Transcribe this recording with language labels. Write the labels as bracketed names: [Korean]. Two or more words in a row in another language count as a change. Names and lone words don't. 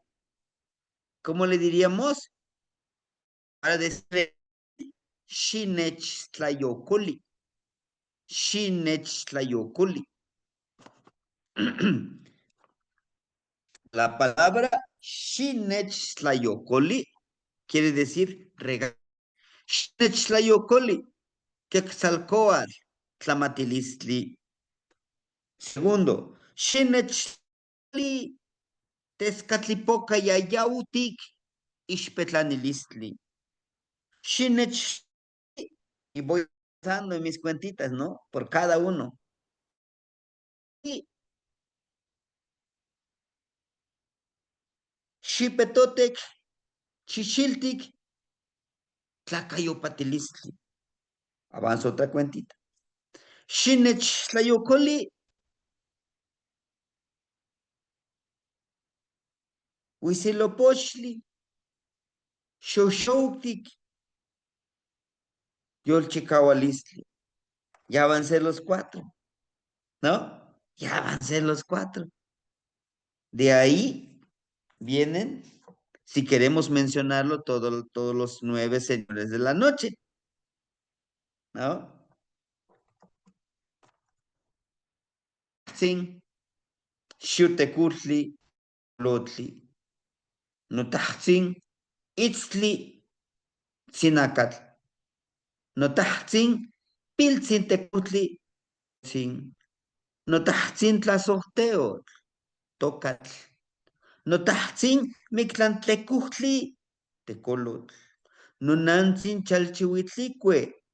[Spanish] ¿Cómo le diríamos? Para decirle [Nahuatl languages] Shinech Tlayocoli. Shinech Tlayocoli. [Spanish] La palabra [Nahuatl languages] Shinech Tlayocoli [Spanish] quiere decir regalo. [Nahuatl languages] Shinech Tlayocoli. Quetzalcoatl, Tlamatilistli. Segundo, Shinech Tezcatlipoca Yayautic, Ixpetlanilistli. Shinech, [Spanish] y voy pasando en mis cuentitas, ¿no? Por cada uno. [Nahuatl languages] Xipetotec, Chichiltic, Tlacayopatilistli. [Spanish] Avanzo otra cuentita. [Nahuatl languages] Shinech tlayocoli. Huitzilopochtli. Xoxoutic. Yolchicaualistli. [Spanish] Ya van a ser los 4, ¿no? Ya van a ser los 4. De ahí vienen, si queremos mencionarlo, todos los 9 señores de la noche, ¿no? [Nahuatl languages] Sin, Xutecutli, Lotli, Notahtzin, Itzli, Sinacatl, Notahtzin, Piltzin Tecutli, Sin, Notahtzin Tlazohteo, Tocatl, Notahtzin Mictlantlecutli, Tecolotl, Nonantzin Chalchihuitlicue,